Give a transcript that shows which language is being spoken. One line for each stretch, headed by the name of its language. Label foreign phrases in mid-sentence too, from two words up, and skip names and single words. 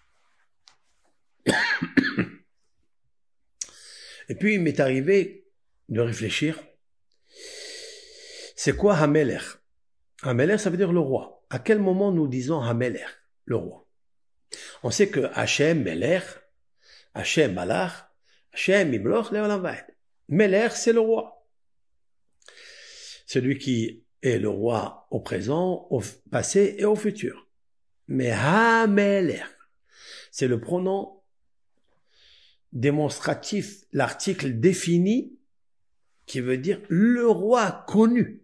French: Et puis, il m'est arrivé de réfléchir. C'est quoi Hamelech? Hamelech, ça veut dire le roi. À quel moment nous disons Hamelech, le roi? On sait que
Hebrew: השם מלך השם מלך השם ימלוך לעולם ועד.
French: Melech, c'est le roi. Celui qui est le roi au présent, au passé et au futur. Mais Hamelech, c'est le pronom démonstratif, l'article défini qui veut dire le roi connu.